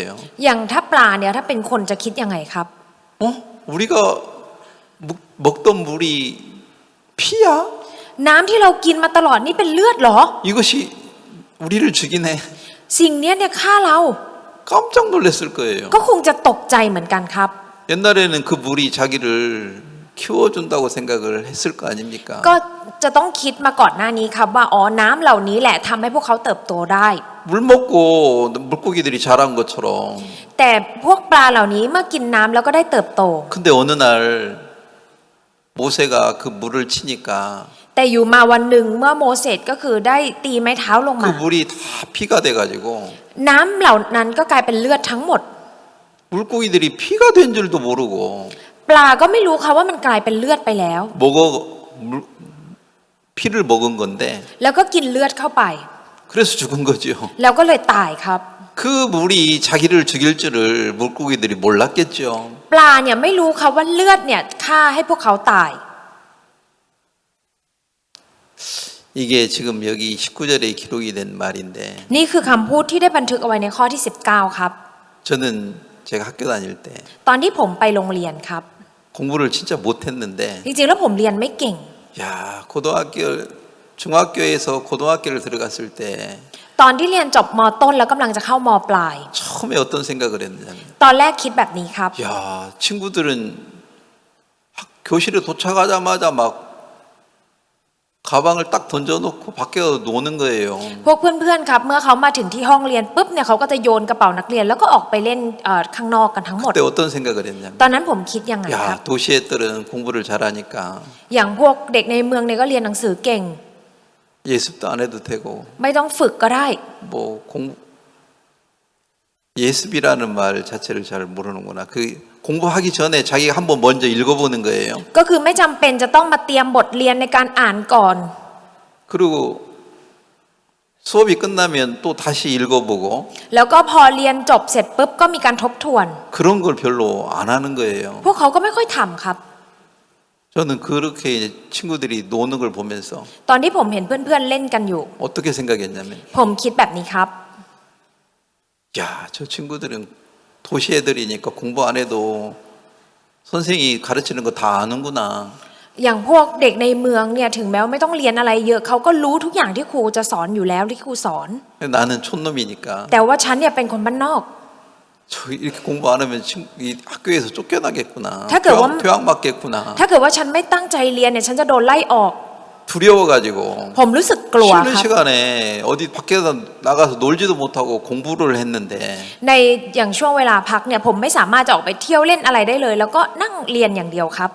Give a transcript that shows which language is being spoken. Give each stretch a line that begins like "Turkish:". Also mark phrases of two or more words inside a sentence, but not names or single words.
Thai: อย่างถ้าปลาเนี่ยถ้าเป็นคนจะคิดยังไงครับ
Korean: 우리가 먹던 물이 피야?
Thai: น้ำที่เรากินมาตลอดนี่เป็นเลือดเหรอ
Korean: 이것이 우리를 죽이네.
Thai: สิ่งเนี้ยเนี่ยฆ่าเรา
Korean: 깜짝 놀랐을 거예요.
Thai: ก็คงจะตกใจเหมือนกันครับ
Korean: 옛날에는 그 물이 자기를 키워준다고 생각을 했을 거 아닙니까?
Thai: ก็จะต้องคิดมาก่อนหน้านี้ครับว่าอ๋อน้ำเหล่านี้แหละทำให้พวกเขาเติบโตได้
Korean: 물 먹고 물고기들이 자란 것처럼.
Thai: แต่พวกปลาเหล่านี้เมื่อกินน้ำแล้วก็ได้เติบโต
Korean: 근데 어느 날 모세가 그 물을 치니까
Thai: แต่อยู่มาวันหนึ่งเมื่อโมเสสก็คือได้ตีไม้เท้าลง
Korean: 그
Thai: มา
Korean: 물이 다 피가 돼가지고 น้ำ
Thai: เหล่านั้นก็กลายเป็นเลือดทั้งหมด
Korean: 물고기들이 피가 된 줄도 모르고
Thai: ปลาก็ไม่รู้ค่ะว่ามันกลายเป็นเลือดไปแล้ว
Korean: 피를 먹은 건데
Thai: แล้วก็กินเลือดเข้าไป
Korean: 그래서 죽은 거죠.
Thai: แล้วก็เลยตายครับ
Korean: 그 물이 자기를 죽일 줄을 물고기들이 몰랐겠죠.
Thai: ปลาเนี่ยไม่รู้ค่ะว่าเลือดเนี่ยฆ่าให้พวกเขาตาย
Korean: 이게 지금 여기 19절에 기록이 된 말인데
Thai: นี่คือคำพูดที่ได้บันทึกเอาไว้ในข้อที่ 19 ครับ
Korean: 저는 제가 학교 다닐 때
Thai: ตอนที่ผมไปโรงเรียนครับ
Korean: 공부를 진짜 못했는데
Thai: จริงๆแล้วผมเรียนไม่เก่ง
Korean: 야 중학교에서 고등학교를 들어갔을 때
Thai: ตอนที่เรียนจบม.ต้นแล้วกำลังจะเข้าม.ปลาย
Korean: 처음에 어떤 생각을 했냐면
Thai: ตอนแรกคิดแบบนี้ครับ
Korean: 야 친구들은 교실에 도착하자마자 막 가방을 딱 던져놓고 밖에 노는 거예요.
Thai: พวกเพื่อนๆครับเมื่อเขามาถึงที่ห้องเรียนปุ๊บเนี่ยเขาก็จะโยนกระเป๋านักเรียนแล้วก็ออกไปเล่นข้างนอกกันทั้งหมด
Korean: 그때 어떤 생각을 했냐면
Thai: ตอนนั้นผมคิดยังไงครับ
Korean: 야 도시 애들은 공부를 잘하니까
Thai: อย่างพวกเด็กในเมืองเนี่ยก็เรียนหนังสือเก่ง
Korean: 예습도 안 해도 되고
Thai: ไม่ต้องฝึกก็ได้
Korean: 뭐 예습이라는 말 자체를 잘 모르는구나. 그 공부하기 전에 자기가 한번 먼저 읽어보는 거예요.
Thai: ก็คือไม่จำเป็นจะต้องมาเตรียมบทเรียนในการอ่านก่อน
Korean: 그리고 수업이 끝나면 또 다시 읽어보고
Thai: แล้วก็พอเรียนจบเสร็จปุ๊บก็มีการทบทวน
Korean: 그런 걸 별로 안 하는 거예요.
Thai: พวกเขาก็ไม่ค่อยทำครับ
Korean: 전 저는 그렇게 이제 친구들이 노는 걸 보면서
Thai: ตอนที่ผมเห็นเพื่อนๆเล่นกันอยู่
Korean: 어떻게 생각했냐면
Thai: ผมคิดแบบนี้ครับ
Korean: 야, 저 친구들은 도시 애들이니까 공부 안 해도 선생이 가르치는 거 다 아는구나.
Thai: อย่างพวกเด็กในเมืองเนี่ยถึงแม้ว่าไม่ต้องเรียนอะไรเยอะเขาก็รู้ทุกอย่างที่ครูจะสอนอยู่แล้วที่ครูสอน
Korean: 나는 촌놈이니까
Thai: แต่ว่าฉันเนี่ยเป็นคนบ้านนอก
Korean: 저 이렇게 공부 안 하면 이 학교에서 쫓겨나겠구나. 타그 원- 퇴학 맞겠구나.
Thai: ถ้าเกิดว่าฉันไม่ตั้งใจเรียนเนี่ยฉันจะโดนไล่ออก
Korean: 두려워가지고
Thai: ผมรู้สึกกลัว
Korean: 쉬는
Thai: ครับ
Korean: 시간에 어디 밖에서 나가서 놀지도 못하고 공부를 했는데
Thai: ในอย่างช่วงเวลาพักเนี่ยผมไม่สามารถจะออกไปเที่ยวเล่นอะไรได้เลย แล้วก็นั่งเรียนอย่างเดียวครับ